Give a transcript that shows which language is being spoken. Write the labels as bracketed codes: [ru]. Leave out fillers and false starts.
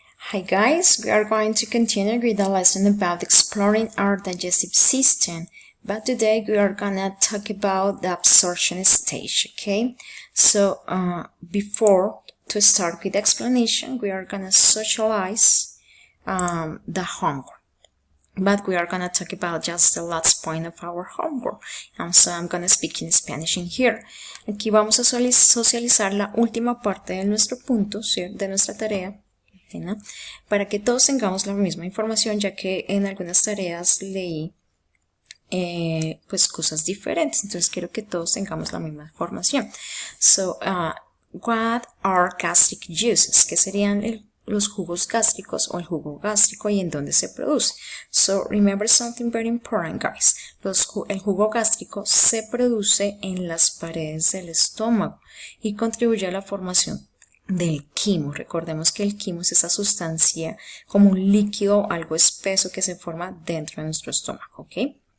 [en] Hi guys, we are going to continue with the lesson about exploring our digestive system, but today we are gonna talk about the absorption stage, okay? So before to start with the explanation, we are gonna socialize the homework. But we are going to talk about just the last point of our homework. So I'm going to speak in Spanish in here. [es] Aquí vamos a socializar la última parte de nuestro punto, ¿sí? De nuestra tarea, ¿no? Para que todos tengamos la misma información, ya que en algunas tareas leí pues cosas diferentes. Entonces quiero que todos tengamos la misma información. [en] So, what are gastric juices? [es] ¿Qué serían los jugos gástricos o el jugo gástrico y en dónde se produce? [en] So remember something very important, guys. [es] El jugo gástrico se produce en las paredes del estómago y contribuye a la formación del quimo. Recordemos que el quimo es esa sustancia como un líquido algo espeso que se forma dentro de nuestro estómago, ¿ok?